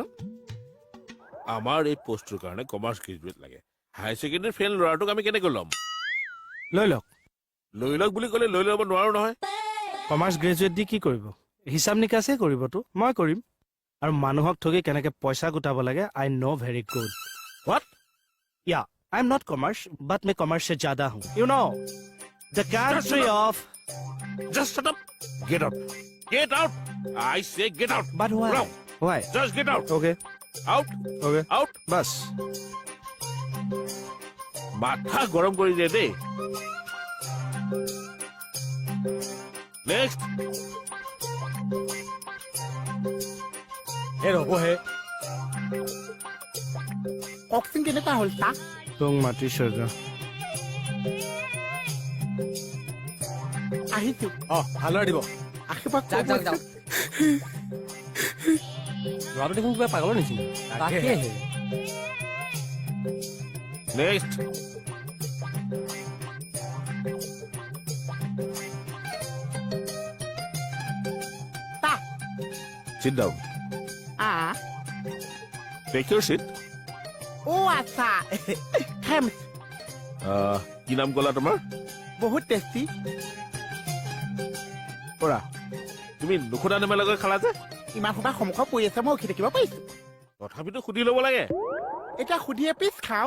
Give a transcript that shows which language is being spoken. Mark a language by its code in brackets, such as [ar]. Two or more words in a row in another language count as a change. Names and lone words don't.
[as] আমাৰ এই পোষ্টটোৰ কাৰণে কমাৰ্চ গ্ৰেজুৱেট লাগে হাই ছেকেণ্ডেৰী ফেইল ল'ৰাটোক আমি কেনেকৈ ল'ম লৈ লওক লৈ লওক বুলি ক'লে লৈ ল'ব নোৱাৰো নহয় কমাৰ্চ গ্ৰেজুৱেট দি কি কৰিব হিচাপ নিকাচে কৰিবতো মই কৰিম আৰু মানুহক ঠগি কেনেকে পইচা গোটাব লাগে [en] I know very good [as] হোৱাট [en] ya I am not commerce but [hi] मैं कॉमर्स से ज्यादा हूँ [en] you know the country of just shut up get out I say get out but why just get out [as] ओके আউট ओके আউট बस মাথা গৰম কৰি দিয়ে দেই নেক্সট এই ৰ'বহে কওকচোন কেনেকুৱা হ'ল চা [hi] तुम माटी सजा [as] আহিছো ভালদৰে দিব আশীৰ্বাদ যাওক যাওক যাওক ল'ৰাটো দেখোন কিবা পাগলৰ নিচিনা তাকেহে নেক্সট চা [en] sit down take your seat [as] আচ্ছা থেমছ কি নাম ক'লা তোমাৰ বহুত টেষ্টি পৰা তুমি নুসুধা নেমেলাকৈ খালা যে ইমান সোপা সন্মুখত পৰি আছে মই উঠি থাকিব পাৰিছো তথাপিতো সুধি ল'ব লাগে এতিয়া সুধি এপিচ খাওঁ